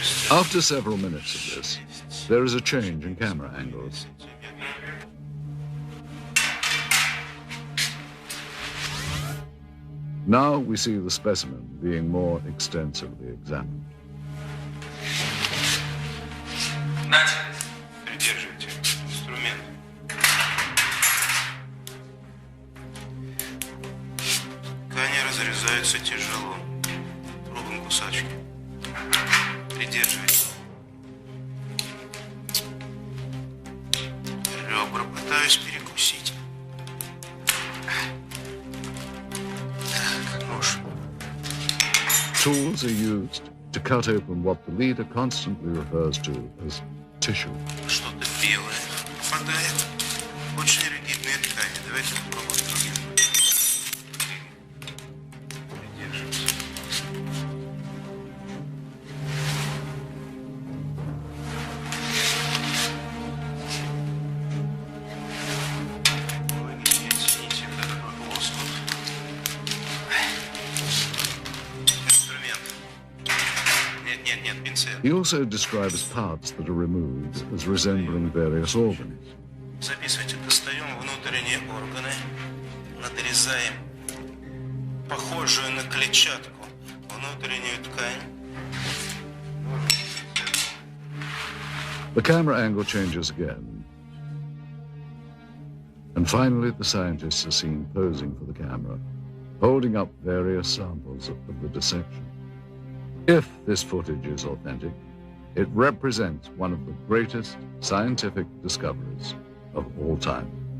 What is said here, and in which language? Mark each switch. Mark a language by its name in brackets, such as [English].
[English] After several minutes of this, there is a change in camera angles. Now we see the specimen being more extensively examined. [Russian] Придерживайте инструмент. Ткани разрезаются тяжело. Пробуем кусачки. Придерживайте. Ребра пытаюсь перекусить. Так, нож. [English] Tools are used to cut open what the leader constantly refers to as tissue. [Russian] Что-то белое попадает. Очень ригидные ткани. Давайте попробуем другим. Придерживайся. Вы не оцените вот этот вот лоскут. Инструмент. Нет, пинцет. [English] He also describes parts that are removed as resembling various organs. [Russian] Записывайте, достаем внутренние органы, надрезаем похожую на клетчатку внутреннюю ткань. [English] The camera angle changes again. And finally, the scientists are seen posing for the camera, holding up various samples of the dissection. If this footage is authentic, it represents one of the greatest scientific discoveries of all time.